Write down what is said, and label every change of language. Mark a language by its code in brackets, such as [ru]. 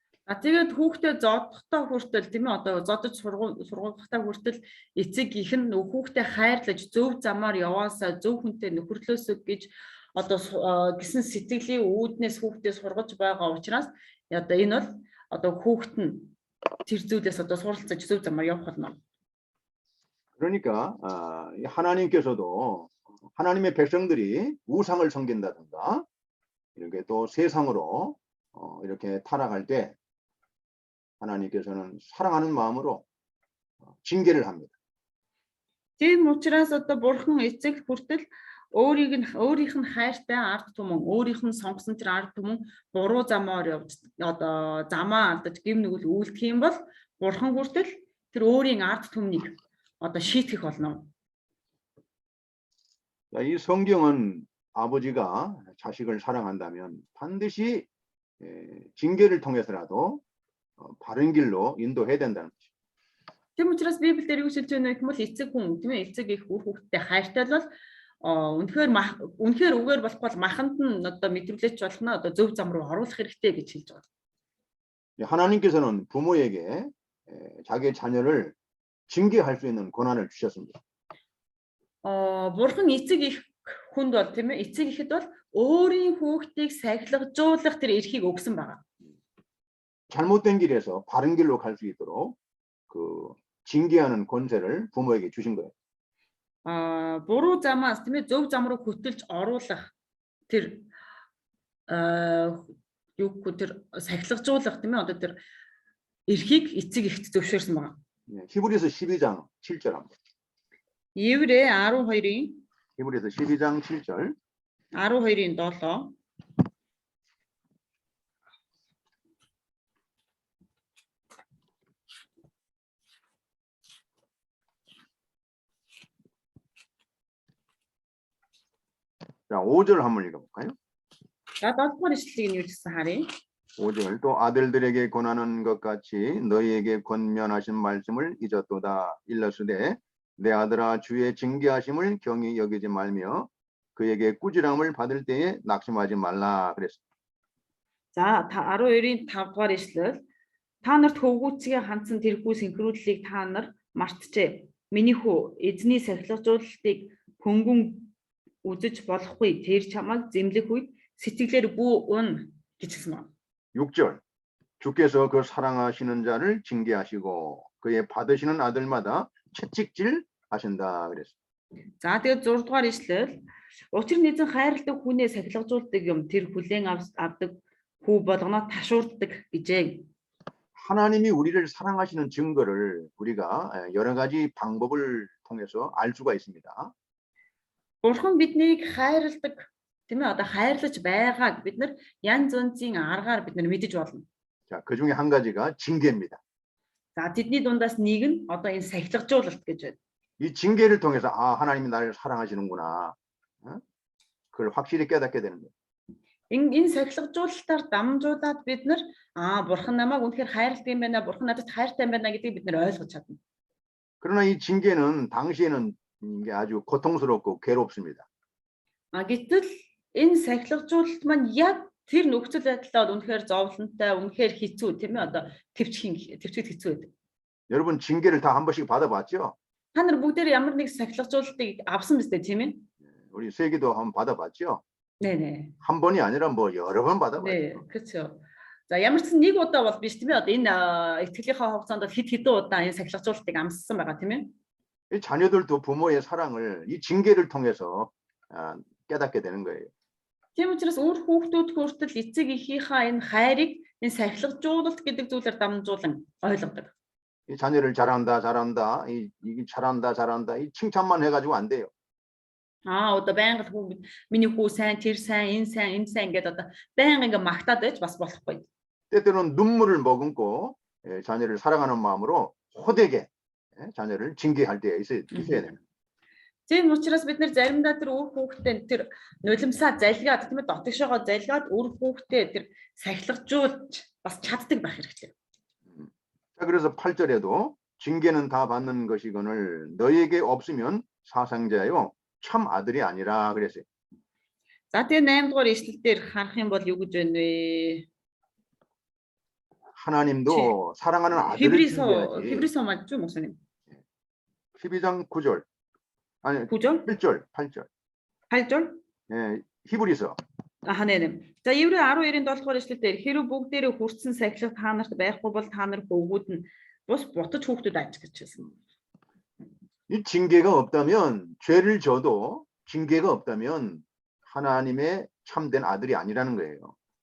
[mn] Тэгээд хүүхдээ зодохтой хүртэл тийм ээ одоо зодож сургахтай хүртэл эцэг их нь хүүхдээ хайрлаж зөв замаар яваасаа зөв хүнтэй нөхөрлөөсөө гэж одоо гисэн сэтгэлийн үүднээс хүүхдээ сургаж байгаа учраас одоо энэ бол одоо хүүхэд нь тэр зүйлээс одоо суралцаж зөв замаар явах болно. [ko] 그러니까 하나님께서도 하나님의 백성들이 우상을 섬긴다든가 이렇게 또 세상으로 이렇게 타락할 때 하나님께서는 사랑하는 마음으로 징계를 합니다. [mn] Тийм учраас одоо бурхан эцэг хүртэл өөрийнх нь хайртай ард түмэн, өөрийнх нь сонгосон тэр ард түмэн буруу замаар явж одоо замаа алдаж гэм нэгэл үйлдэх юм бол бурхан хүртэл тэр өөрийн ард түмнийг одоо шийтгэх болно. [ko] 이 성경은 아버지가 자식을 사랑한다면 반드시 징계를 통해서라도 바른 길로 인도해야 된다는 거죠. [mn] Тийм учраас Библиэр юу хэлж байна гэх юм бол эцэг хүн тийм ээ эцэг их үр хүүхдтэй хайртай бол үнэхээр үгээр болохгүй бол маханд нь одоо мэдрүүлээч болох нь одоо зөв зам руу оруулах хэрэгтэй гэж хэлж байгаа. [ko] 하나님께서는 부모에게 자기의 자녀를 징계할 수 있는 권한을 주셨습니다. [mn] Бурхан эцэг их хүнд бол тийм ээ эцэг ихэд бол өөрийн хүүхдийг сахилгажуулах тэр эрхийг өгсөн байгаа. [ko] 잘못된 길에서 바른 길로 갈 수 있도록 그 징계하는 권세를 부모에게 주신 거예요. [mn] Буруу замаас тийм ээ зөв зам руу хөтөлж оруулах тэр юугүй тэр сахилгажуулах тийм ээ одоо тэр эрхийг эцэг ихт зөвшөөрсөн байгаа. [ko] 히브리서 12장 7절 한번. [mn] Еврэ 12-ийн [ko] 히브리서 12장 7절. [mn] 12-ийн 7. [ko] 자, 5절 한번 읽어볼까요? [mn] За 7-р ишлэлийг нь юу гэсэн харъя. [ko] 5절 또 아들들에게 권하는 것 같이 너희에게 권면하신 말씀을 잊었도다. 일러스되 내 아들아 주의 징계하심을 경히 여기지 말며 그에게 꾸지람을 받을 때에 낙심하지 말라 그랬습니다. [mn] За 12-ийн 5-р ишлэл та нарт хөвгүүцгээ хандсан тэрхүү синхрууллыг та нар мартжээ. Миний хүү эзний сахилгажуулалтыг хөнгөн үзэж болохгүй. Тэр чамайг зэмлэх үед сэтгэлээр бүү ун гэж хэлсэн байна. [ko] 6절 주께서 그 사랑하시는 자를 징계하시고 그의 받으시는 아들마다 채찍질 하신다 그랬습니다. [mn] За тэгээд 6-р ишлэл учир нь эзэн хайрладаг хүнээ сахилгажуулдаг юм тэр хүлээн авдаг хүү болгоно ташуурддаг гэжээ. [ko] 하나님이 우리를 사랑하시는 증거를 우리가 여러 가지 방법을 통해서 알 수가 있습니다. [mn] Бурхан биднийг хайрладаг тийм ээ одоо хайрлаж байгааг бид нар янз янзын аргаар бид нар мэдэж болно. [ko] 자, 그 중에 한 가지가 징계입니다. [mn] За тэдний дундаас нэг нь одоо энэ сахилгажуулалт гэж байна. [ko] 이 징계를 통해서 아, 하나님이 나를 사랑하시는구나. 어? 그걸 확실히 깨닫게 되는 거예요. [mn] Энэ сахилгажуулалтаар дамжуулаад бид нар бурхан намайг үнэхээр хайрладаг юм байна, бурхан надад хайртай юм байна гэдгийг бид нар ойлгож чадна. [ko] 그러나 이 징계는 당시에는 이게 아주 고통스럽고 괴롭습니다. [mn] Гэтэл энэ сахилгажуулалт маань яг тэр нөхцөл байдлаа үнэхээр зовлонтой, үнэхээр хэцүү тийм ээ, одоо төвчгөд хэцүү байдаг. [ko] 여러분 징계를 다 한 번씩 받아봤죠? [mn] Та нар бүгдээр ямар нэг сахилгажуулалтыг авсан биз дээ, тийм ээ? [ko] 우리 세기도 한번 받아봤죠? 네. 한 번이 아니라 뭐 여러 번 받아봤죠. 네, 그렇죠. [mn] За ямар ч нэг удаа бол биш тийм ээ. Одоо энэ итгэлийнхаа хугацаанд хэд хэдэн удаа энэ сахилгажуулалтыг амссан байгаа тийм ээ. [ko] 이 자녀들도 부모의 사랑을 이 징계를 통해서 깨닫게 되는 거예요. [mn] Тийм учраас өөр хүүхдүүд хүртэл эцэг эхийнхаа энэ хайрыг энэ сахилгажуулалт гэдэг зүйлээр дамжуулан ойлгодог. [ko] 이 자녀를 잘한다, 이 잘한다, 이 칭찬만 해가지고 안 돼요. [mn] Одоо байнга миний хүү сайн, тэр сайн, энэ сайн гэдэг одоо байнга ингээ магтаад байж бас болохгүй. [ko] 때때로는 눈물을 머금고 자녀를 사랑하는 마음으로 호되게 자녀를 징계할 때 있어야 돼요. [mn] Тийм учраас бид нэр заримдаа тэр өөр хүүхдээ тэр нулимсаа залгаад тийм ээ дотгошоогоо залгаад өөр хүүхдээ тэр сахилгажуулж бас чаддаг байх хэрэгтэй. [ko] 자, 그래서 8절에도 징계는 다 받는 것이거늘 너희에게 없으면 사상자요 참 아들이 아니라 그랬어요. [mn] За тэгээ 8 дугаар ишлэл дээр харах юм бол юу гэж байна вэ? [ko] 하나님도 사랑하는 아들을 징계하지. 히브리서 맞죠, 목사님? 12장 9절. 아니 9절? 8절. 8절? 예, 히브리서. 네네. [mn] За Еврей 12-ийн 7 дугаар ишлэл дээр хэрэв бүгдээрээ хүрсэн сахилга та нарт байхгүй бол та нар хөвгүүд нь бус бутаж хүүхдүүд аж гэж хэлсэн. [ko] 이 징계가 없다면 죄를 져도 징계가 없다면 하나님의 참된 아들이 아니라는 거예요.